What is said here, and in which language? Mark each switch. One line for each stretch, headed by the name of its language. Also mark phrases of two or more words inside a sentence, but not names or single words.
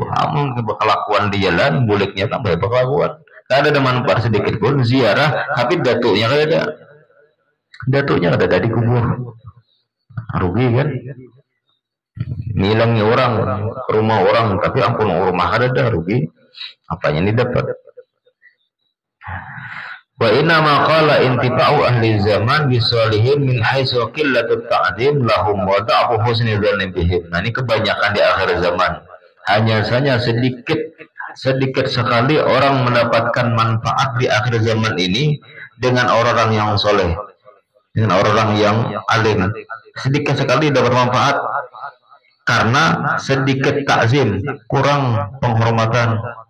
Banjar: Amun kelakuan di jalan, buliknya tambah berkelakuan. Kada ada manfaat sedikit pun ziarah, tapi datunya kada ada. Datunya ada di kubur. Rugi kan? Nilangnya orang ke rumah orang, tapi ampun rumah kada ada, rugi. Apanya ini dapat?
Arabic: وإنما قل انتفاع أهل الزمان بالصالحين من حيث قلة التعظيم لهم وضعف حسن الظن بهم.
Indonesian: Nah, ini kebanyakan di akhir zaman. Hanya saja sedikit sekali orang mendapatkan manfaat di akhir zaman ini dengan orang-orang yang soleh, dengan orang yang alim. Sedikit sekali dapat manfaat karena sedikit takzim, kurang penghormatan.